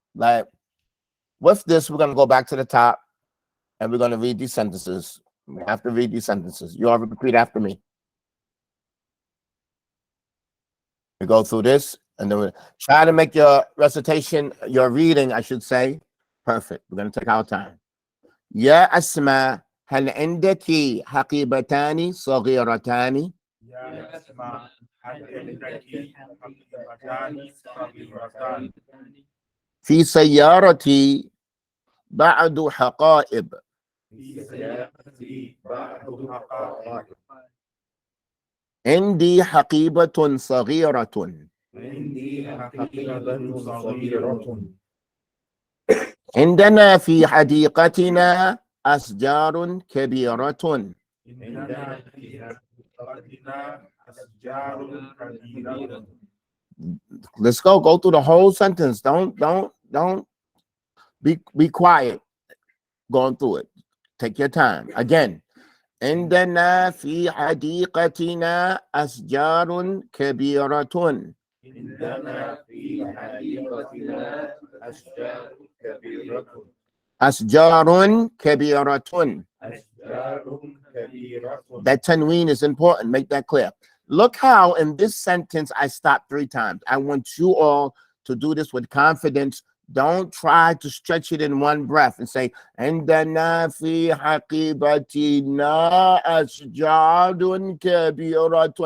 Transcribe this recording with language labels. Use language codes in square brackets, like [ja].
[en] Like, with this, we're going to go back to the top and we're going to read these sentences. We have to read these sentences. You all repeat after me. We go through this and then we try to make your recitation, your reading, I should say, perfect. We're going to take our time. [ar] يا أسماء هل عندك حقيبتان صغيرتان؟ يا أسماء هل عندك حقيبتان صغيرتان؟ في سيارتي بعض حقائب. في سيارتي بعض حقائب. عندي حقيبة صغيرة. عندي حقيبة صغيرة. عندنا في حديقتنا أشجار كبيرة. عندنا في حديقتنا أشجار كبيرة. [en] Let's go through the whole sentence. Don't be quiet going through it. Take your time. Again. [ar] عندنا في حديقتنا أشجار كبيرة. عندنا في حديقتنا أشجار كبيرة. أشجار كبيرة. أشجار كبيرة. [en] That tanween is important. Make that clear. Look how in this sentence I stopped 3 times. I want you all to do this with confidence. Don't try to stretch it in one breath and say, [ar] عندنا في حقيبتنا أشجار كبيرة.